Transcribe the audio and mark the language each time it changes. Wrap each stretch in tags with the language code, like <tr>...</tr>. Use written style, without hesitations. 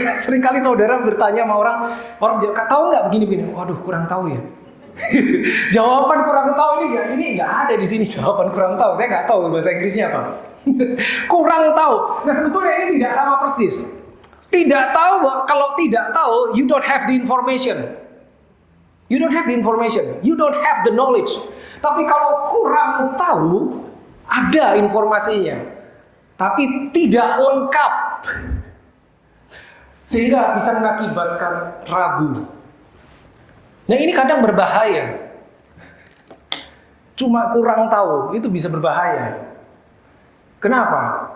<id>Sering kali saudara bertanya sama orang tahu nggak begini-begini. Waduh, kurang tahu ya. Jawaban kurang tahu ini nggak ada di sini, jawaban kurang tahu. Saya nggak tahu bahasa Inggrisnya apa. Kurang tahu. Nah, sebetulnya ini tidak sama persis. Tidak tahu, kalau tidak tahu,</id> <en>you don't have the information. You don't have the information. You don't have the knowledge.</en> <id>Tapi kalau kurang tahu, ada informasinya, tapi tidak lengkap, sehingga bisa mengakibatkan ragu. Nah, ini kadang berbahaya. Cuma kurang tahu itu bisa berbahaya. Kenapa?</id>